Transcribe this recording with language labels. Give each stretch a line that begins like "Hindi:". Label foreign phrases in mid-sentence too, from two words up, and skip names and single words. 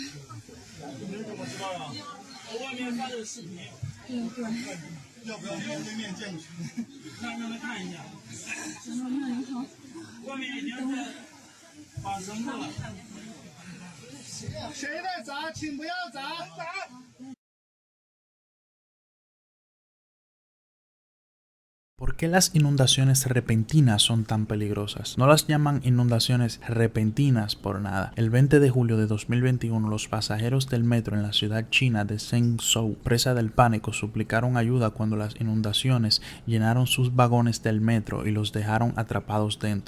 Chinese: 你们怎么知道呀？我外面发的视频。对。要不要面对面见去？让他看一下。你好。外面已经在把绳子了。谁在砸，请不要砸！
Spanish: ¿Por qué las inundaciones repentinas son tan peligrosas? No las llaman inundaciones repentinas por nada. El 20 de julio de 2021, los pasajeros del metro en la ciudad china de Zhengzhou, presa del pánico, suplicaron ayuda cuando las inundaciones llenaron sus vagones del metro y los dejaron atrapados dentro.